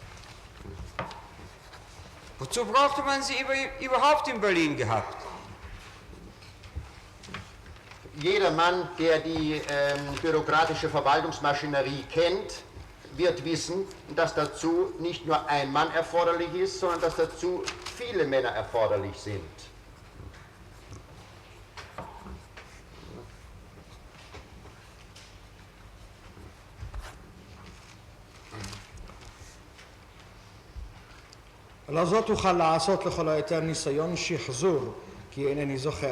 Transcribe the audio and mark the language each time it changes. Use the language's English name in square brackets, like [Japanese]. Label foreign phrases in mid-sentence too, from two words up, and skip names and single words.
[German] Wozu brauchte man sie überhaupt in Berlin gehabt? Jeder Mann, der die bürokratische Verwaltungsmaschinerie kennt, wird wissen, dass dazu nicht nur ein Mann erforderlich ist, sondern dass dazu viele Männer erforderlich sind. [Hebrew] לזאת אוכל לעשות לכל היותר ניסיון שחזור, כי אינני זוכר.